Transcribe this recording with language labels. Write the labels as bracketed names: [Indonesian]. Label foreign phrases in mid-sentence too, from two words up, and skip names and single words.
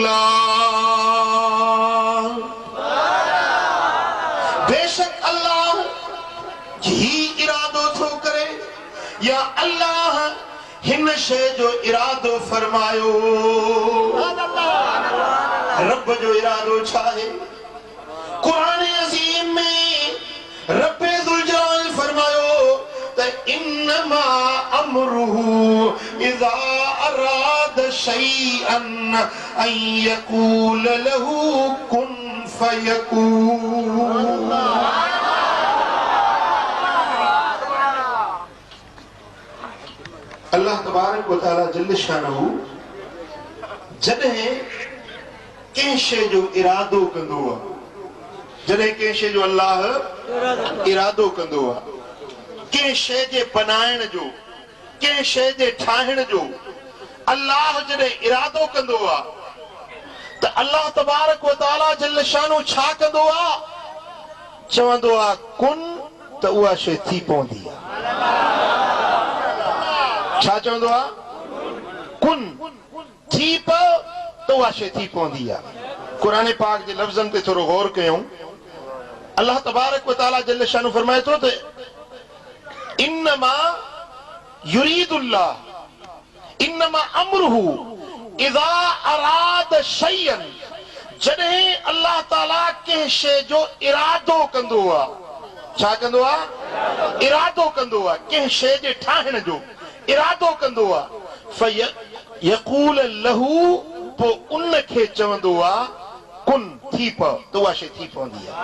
[Sindhi] बेशक अल्लाह ही इरादो थो करे या अल्लाह हिन शे जो इरादो फरमायो। रब जो इरादो छा है? कुरान अज़ीम में रब्बे ज़ुल जलाल फरमायो त [Arabic] إنما أمره إذا أراد شيئا أن يقول له كن فيكون. [Sindhi] अल्लाह [Arabic] تبارك وتعالى جل شانه [Sindhi] जॾहिं कंहिं शइ जो इरादो कंदो आहे, जॾहिं कंहिं शइ जो अल्लाह इरादो कंदो आहे, कंहिं शइ जे बनाइण जो, कंहिं शइ जे ठाहिण जो अल्लाह जॾहिं इरादो कंदो आहे त अल्लाह [Arabic] تبارك وتعالى جل شانه [Sindhi] छा कंदो आहे? चवंदो आहे कुन, त उहा शइ थी पवंदी आहे। छा चवंदो आहे? कुन, थी पओ त उहा शइ थी पवंदी आहे। क़ुरान पाक जे लफ़्ज़नि ते थोरो गौर कयूं। अल्लाह [Arabic] تبارك وتعالى جل شانه [Sindhi] फरमाए थो त [Arabic] إنما يريد الله إنما أمره إذا أراد شيئا, [Sindhi] जॾहिं अल्लाह ताला कंहिं शइ जो इरादो कंदो आहे। छा कंदो आहे? इरादो कंदो आहे, कंहिं शइ जे ठाहिण जो इरादो कंदो आहे। [Arabic] فيقول له, [Sindhi] पोइ उन खे चवंदो आहे कुन, थी पओ, त उहा शइ थी पवंदी आहे।